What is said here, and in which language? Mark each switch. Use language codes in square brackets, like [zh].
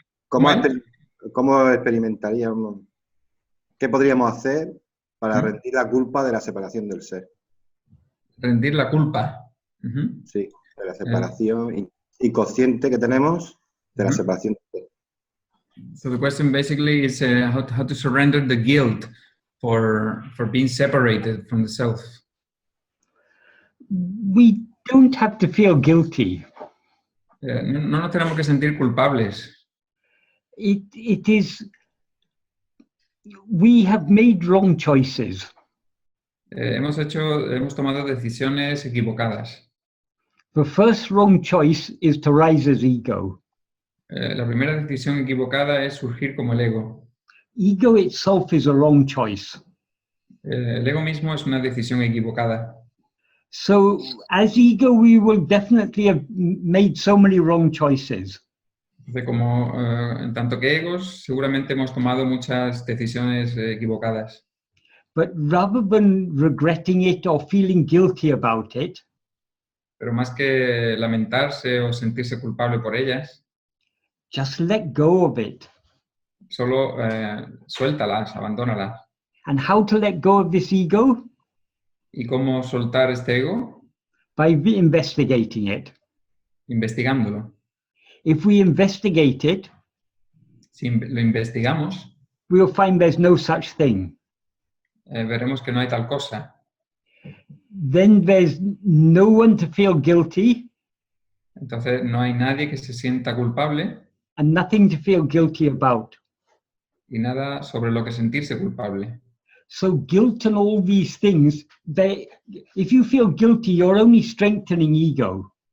[es] ¿Cómo experimentaríamos? ¿Qué podríamos hacer para rendir la culpa de la separación del ser? Rendir la culpa. Sí, de la separación inconsciente que tenemos de la separación del ser. [en] So the question basically is how to surrender the guilt for being separated from the self. We don't have to feel guilty. [es] No nos tenemos que sentir culpables. [en] It is, we have made wrong choices. [es] Hemos tomado decisiones equivocadas. [en] The first wrong choice is to rise as ego. [es] La primera decisión equivocada es surgir como el ego. [en] Ego itself is a wrong choice. [es] El ego mismo es una decisión equivocada. [en] So as ego, we will definitely have made so many wrong choices. [es] Como en tanto que egos, seguramente hemos tomado muchas decisiones equivocadas. [en] But rather than regretting it or feeling guilty about it, [es] Pero más que lamentarse o sentirse culpable por ellas, [en] just let go of it. [es] solo suéltalas, abandónalas. [en] And how to let go of this ego? [es] ¿Y cómo soltar este ego? [en] By investigating it. [es] Investigándolo. [en] If we investigate it, [es] Si lo investigamos, [en] we'll find there's no such thing. [es] veremos que no hay tal cosa. [en] Then there's no one to feel guilty [es] Entonces no hay nadie que se sienta culpable [en] and nothing to feel guilty about. [es] y nada sobre lo que sentirse culpable. [en] So guilt and all these things, if you feel guilty, you're only strengthening ego.